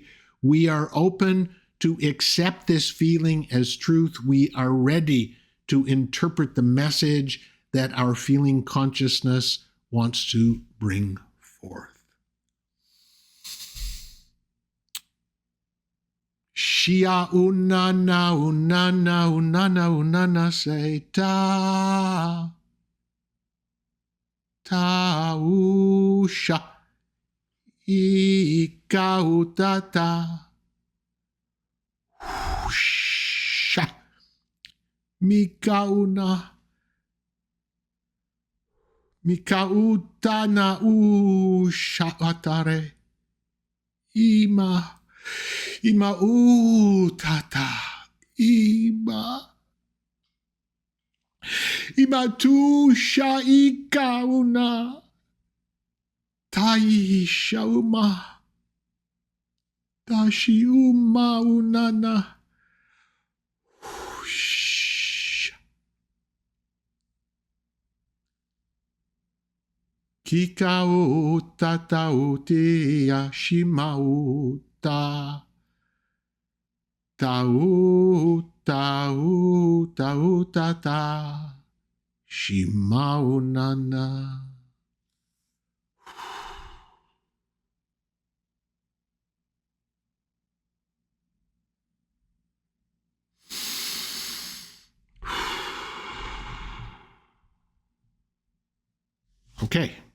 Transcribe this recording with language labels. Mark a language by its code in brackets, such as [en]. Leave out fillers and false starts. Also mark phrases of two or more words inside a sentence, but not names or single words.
[en] We are open to accept this feeling as truth. We are ready to interpret the message that our feeling consciousness wants to bring forth. Shia unana unana unana unana say ta ta usha ika utata sha mikauna mikautana usha atare ima utata ima tu sha ikauna tai shauma tashi uma unana kikao tatao te shimau ta tau tata shimau nana. Okay.